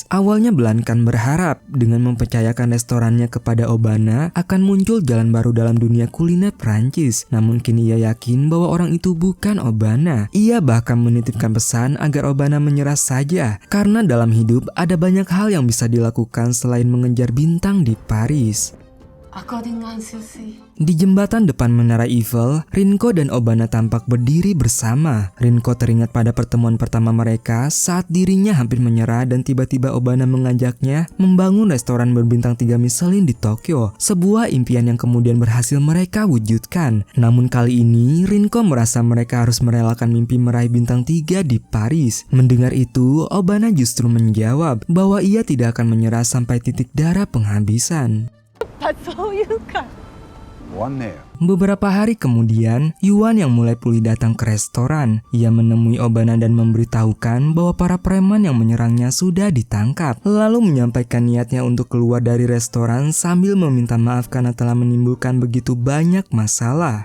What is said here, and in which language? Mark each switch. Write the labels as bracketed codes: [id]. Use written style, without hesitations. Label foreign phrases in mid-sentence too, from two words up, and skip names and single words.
[id] Awalnya Blankan berharap dengan mempercayakan restorannya kepada Obana akan muncul jalan baru dalam dunia kuliner Prancis. Namun kini ia yakin bahwa orang itu bukan Obana. Ia bahkan menitipkan pesan agar Obana menyerah saja, karena dalam hidup ada banyak hal yang bisa dilakukan selain mengejar bintang di Paris. [en] According to [id] Di jembatan depan Menara Eiffel, Rinko dan Obana tampak berdiri bersama. Rinko teringat pada pertemuan pertama mereka saat dirinya hampir menyerah dan tiba-tiba Obana mengajaknya membangun restoran berbintang 3 Michelin di Tokyo. Sebuah impian yang kemudian berhasil mereka wujudkan. Namun kali ini Rinko merasa mereka harus merelakan mimpi meraih bintang 3 di Paris. Mendengar itu, Obana justru menjawab bahwa ia tidak akan menyerah sampai titik darah penghabisan. [ja] そういうか終わんねえよ。 [id] Beberapa hari kemudian, Yuan yang mulai pulih datang ke restoran. Ia menemui Obana dan memberitahukan bahwa para preman yang menyerangnya sudah ditangkap. Lalu menyampaikan niatnya untuk keluar dari restoran sambil meminta maaf karena telah menimbulkan begitu banyak masalah.